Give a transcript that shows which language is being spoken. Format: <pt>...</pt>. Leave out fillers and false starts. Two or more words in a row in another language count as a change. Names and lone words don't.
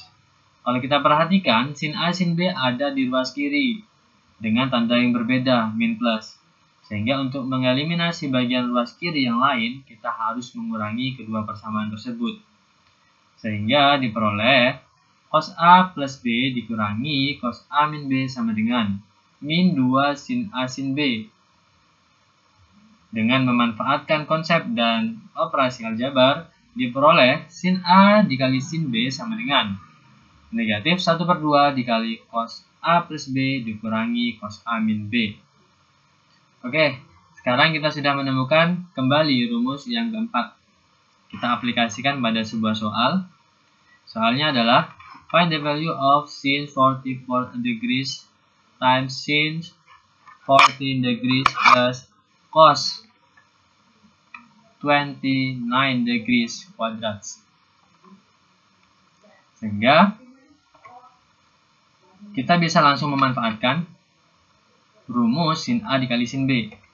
<id>Kalau kita perhatikan, sin A sin B ada di ruas kiri dengan tanda yang berbeda, min plus. Sehingga untuk mengeliminasi bagian ruas kiri yang lain, kita harus mengurangi kedua persamaan tersebut. Sehingga diperoleh cos A plus B dikurangi cos A min B sama dengan min 2 sin A sin B. Dengan memanfaatkan konsep dan operasi aljabar, diperoleh sin A dikali sin B sama dengan negatif 1 per 2 dikali cos A plus B dikurangi cos A min B. Oke, sekarang kita sudah menemukan kembali rumus yang keempat. Kita aplikasikan pada sebuah soal. Soalnya adalah</id> <en>find the value of sin 44 degrees times sin 14 degrees plus cos 29 degrees quadrats.</en> <id>Sehingga kita bisa langsung memanfaatkan rumus sin A dikali sin B.</id>